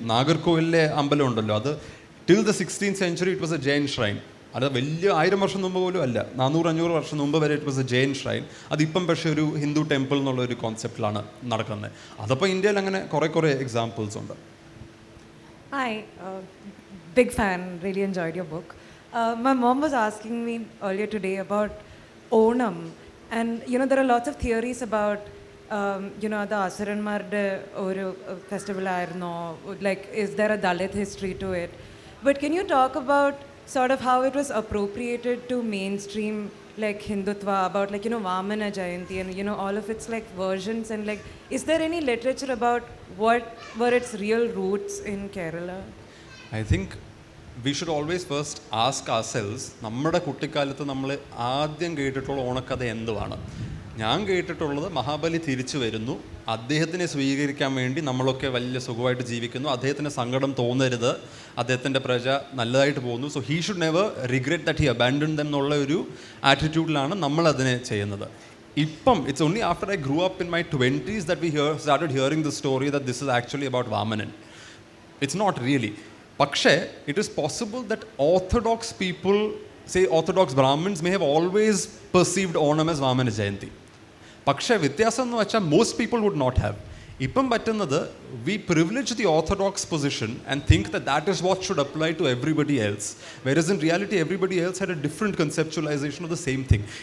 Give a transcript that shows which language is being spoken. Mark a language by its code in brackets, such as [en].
[ml] നാഗർകോവിലിലെ അമ്പലം ഉണ്ടല്ലോ, അത് [en] Till the 16th century it was a Jain shrine. [ml] അത് വലിയ 1000 വർഷം മുമ്പ് പോലും അല്ല, 400-500 വർഷം മുമ്പ് വരെ [en] It was a Jain shrine. [ml] അതിപ്പം പക്ഷേ ഒരു ഹിന്ദു ടെമ്പിൾ എന്നുള്ള ഒരു കോൺസെപ്റ്റിലാണ് നടക്കുന്നത്. അതപ്പോൾ ഇന്ത്യയിൽ അങ്ങനെ കുറേ എക്സാമ്പിൾസ് ഉണ്ട്. [en] Hi, big fan, really enjoyed your book. My mom was asking me earlier today about Onam, and there are lots of theories about the [ml] Asuranmarde ഒരു festival ആയിരുന്നോ, [en] like is there a Dalit history to it? But can you talk about sort of how it was appropriated to mainstream like Hindutva, about like Vamana Jayanti and all of its like versions, and like is there any literature about what were its real roots in Kerala? I think we should always first ask ourselves, [ml] നമ്മുടെ കുട്ടിക്കാലത്ത് നമ്മൾ ആദ്യം കേട്ടിട്ടുള്ള ഓണക്കഥ എന്തുവാണ്? ഞാൻ കേട്ടിട്ടുള്ളത് മഹാബലി തിരിച്ചു വരുന്നു, അദ്ദേഹത്തിനെ സ്വീകരിക്കാൻ വേണ്ടി നമ്മളൊക്കെ വലിയ സുഖമായിട്ട് ജീവിക്കുന്നു, അദ്ദേഹത്തിന് സങ്കടം തോന്നരുത്, അദ്ദേഹത്തിൻ്റെ പ്രജ നല്ലതായിട്ട് പോകുന്നു, [en] so he should never regret that he abandon them [ml] എന്നുള്ള ഒരു ആറ്റിറ്റ്യൂഡിലാണ് നമ്മൾ അതിനെ ചെയ്യുന്നത്. ഇപ്പം [en] It's only after I grew up in my 20s that we started hearing the story that this is actually about Vamanan. It's not really. [ml] പക്ഷേ [en] It is possible that orthodox people, say orthodox Brahmins may have always perceived Onam as Vamana Jayanti. [ml] പക്ഷേ വ്യത്യാസം എന്ന് വെച്ചാൽ [en] Most people would not have. [ml] ഇപ്പം പറ്റുന്നത് [en] We privilege the orthodox position and think that is what should apply to everybody else, whereas in reality everybody else had a different conceptualisation of the same thing.